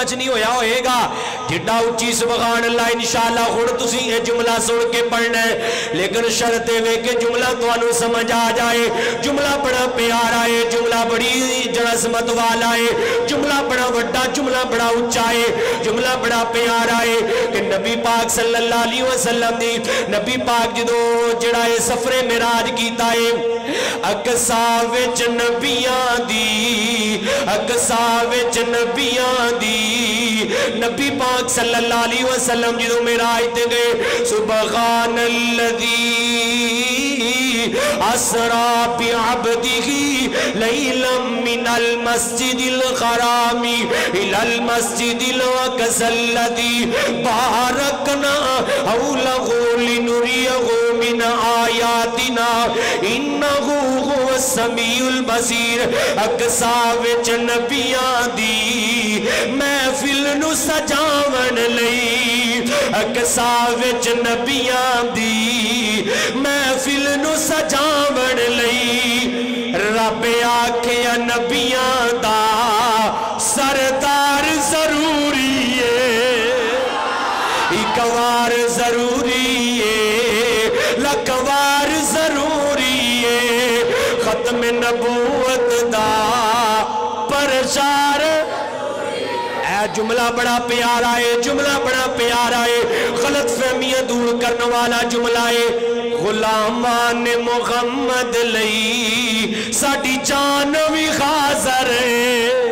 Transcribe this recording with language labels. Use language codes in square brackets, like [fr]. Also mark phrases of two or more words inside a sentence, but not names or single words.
[pa] چ نہیں ہویا ہوئے گا جڈا اچھی [ar] سبحان اللہ [pa] انشاءاللہ ہن تسی یہ جملہ سن کے پڑھنا ہے لیکن شرط ہے کہ جملہ تانوں سمجھ آ جائے جملہ بڑا پیارا ہے جملہ بڑی عظمت والا ہے جملہ بڑا وڈا جملہ بڑا اونچا ہے جملہ بڑا پیارا ہے کہ نبی پاک [ar] صلی اللہ علیہ وسلم [pa] دی نبی پاک جدوں جڑا ہے سفر معراج کیتا ہے اقصا وچ نبیاں دی اقصا وچ نبیاں دی نبی پاک [ar] صلی اللہ علیہ وسلم [pa] جدوں معراج تے گئے [ar] سبحان الذی اسرا بعبدہ لیلا من المسجد الحرام الى المسجد الاقصى الذی بارکنا حولہ لنریہ من آیاتنا انہو هو السمیع البصیر [pa] اقصا وچ نبیاں دی محفل نو سجاون لئی اقصا وچ نبیاں دی محفل نو سجاون لئی رب آکھیا نبیاں دا سردار ضروری ہے ایک وار ضروری ہے لکوار ضروری ہے ختم نبوت دا پرچار اے جملہ بڑا پیارا ہے جملہ بڑا پیارا ہے غلط فہمیاں دور کرنے والا جملہ ہے غلامان محمد لئی ساڑی جان بھی حاضر ہے